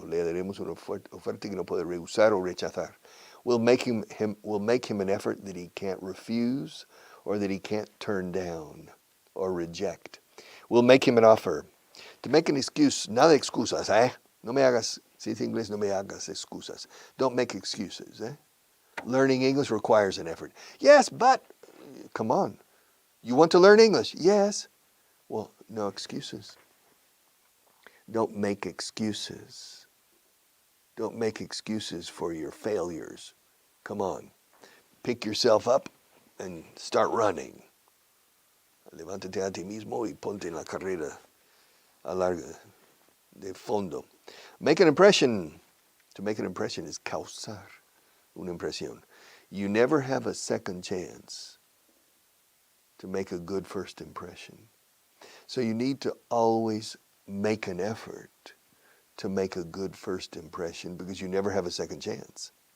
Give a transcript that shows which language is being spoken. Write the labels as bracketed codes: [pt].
[es] Le daremos una oferta que no puede rehusar o rechazar. [en] We'll make him an effort that he can't refuse or that he can't turn down or reject. We'll make him an offer. To make an excuse, [es] nada excusas, eh? No me hagas, si dice inglés, no me hagas excusas. [en] Don't make excuses, eh? Learning English requires an effort. Yes, but, come on. You want to learn English? Yes. Well, no excuses. Don't make excuses. Don't make excuses for your failures. Come on. Pick yourself up and start running. [es] Levántate a ti mismo y ponte en la carrera a larga de fondo. [en] Make an impression. To make an impression is [es] causar una impresión. [en] You never have a second chance to make a good first impression. So you need to always make an effort to make a good first impression because you never have a second chance.